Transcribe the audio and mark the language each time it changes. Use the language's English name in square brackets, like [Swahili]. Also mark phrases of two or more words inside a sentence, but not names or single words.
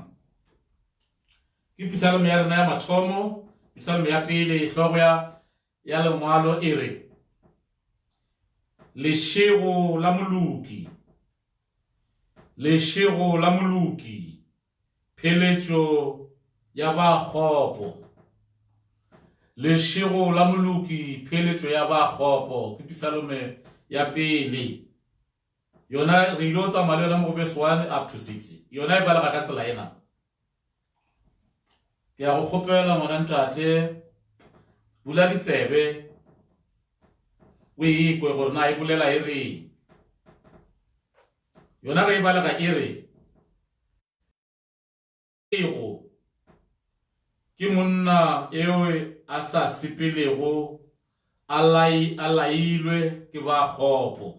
[Northern Sotho] Ke Pisalome ya rena ya mathomo, Pisalome ya pele, hlogo ya lengwalo e re lešego la moloki, pheletšo ya bakgopo. Lešego la moloki, pheletšo ya bakgopo. Ke Pisalome ya pele, yona re ilo tsamaya le yona mo [English] verse 1 up to 6. [Northern Sotho] Yona e balega ka tsela ena. Ke ya go kgopela ngwana ntate, bula ditsebe o ekwe gore na e bolela e reng. Yona ge e balega e re ego ke monna eo a sa sepelego a lailwe ke bakgopo.